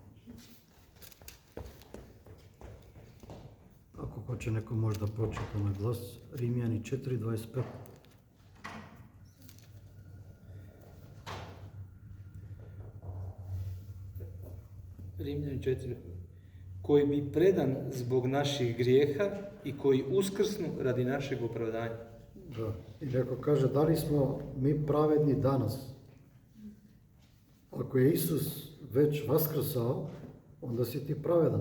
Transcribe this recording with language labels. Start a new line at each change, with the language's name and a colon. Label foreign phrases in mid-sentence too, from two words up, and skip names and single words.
Macedonian: Ако хоче некој може да прочита на глас, Римјани 4:25. Римјани 4,
Serbian: koji bi predan zbog naših grijeha i koji uskrsnu radi našeg opravdanja. Da. I neko kaže, da li smo mi pravedni danas? Ako je Isus već vaskrsao, onda si ti pravedan.